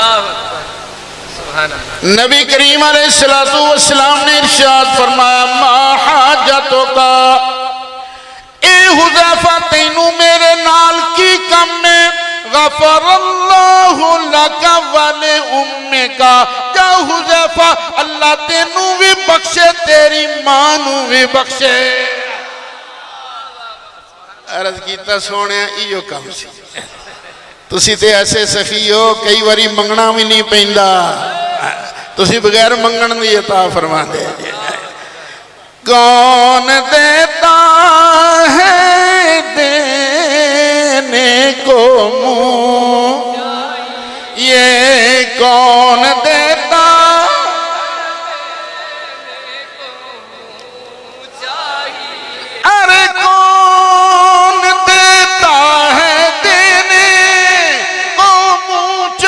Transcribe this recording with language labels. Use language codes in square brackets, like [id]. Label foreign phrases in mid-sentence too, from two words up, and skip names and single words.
[pa] نبی کریم علیہ السلام نے ارشاد فرمایا [ar] ما حاجتک، [pa] اے حذیفہ تینوں میرے نال کی کم میں؟ [ar] غفر اللہ لک ولی امک، [pa] یا حذیفہ اللہ تینوں بھی بخشے تیری ماں نوں بھی بخشے۔ عرض کیتا سونے ایو کم سی، تسی تے ایسے سخی ہو کئی واری منگنا بھی نہیں پیندا، تسی بغیر منگن دی عطا فرما دے۔ [ur] کون دیتا ہے دینے کو منہ، یہ کون دیتا ارے کون دیتا ہے دینے کو منہ